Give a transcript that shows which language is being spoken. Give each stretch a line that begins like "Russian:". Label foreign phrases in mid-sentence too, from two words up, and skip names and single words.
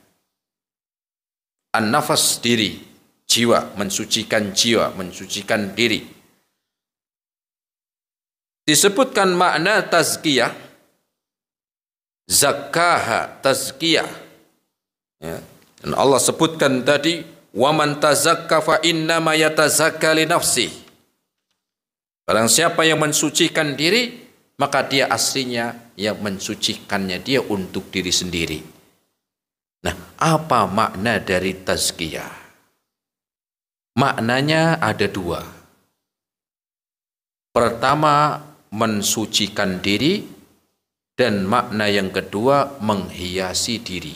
Indonesian: An-nafas diri, jiwa, mensucikan diri. Disebutkan makna tazkiyah, zakkaha, tazkiyah. Ya. Dan Allah sebutkan tadi,
Arabic: ومن تزكى فإنما يتزكى لنفسه.
Indonesian: Barang siapa yang mensucikan diri, maka dia aslinya yang mensucikannya dia untuk diri sendiri. Nah, apa makna dari tazkiyah? Maknanya ada dua. Pertama, mensucikan diri, dan makna yang kedua, menghiasi diri.